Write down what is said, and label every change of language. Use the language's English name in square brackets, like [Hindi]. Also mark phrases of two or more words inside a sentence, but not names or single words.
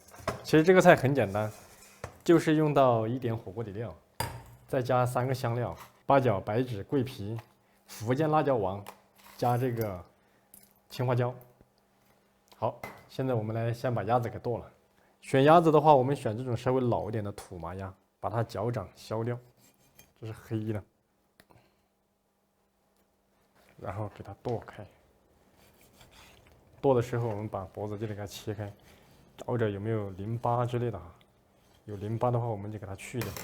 [Chinese] 其實這個菜很簡單，就是用到1點火鍋底料，再加3個香料：八角、白芷、桂皮、福建辣椒王，加這個青花椒。好，現在我們来先把鴨子給剁了。選鴨子的話，我們選這種稍微老一點的土麻鴨，把它脚掌削掉。這是黑的，然後給它剁開。剁的時候，我們把脖子这裡給它切開，找找有沒有淋巴之類的啊。有淋巴的話，我們就給它去掉。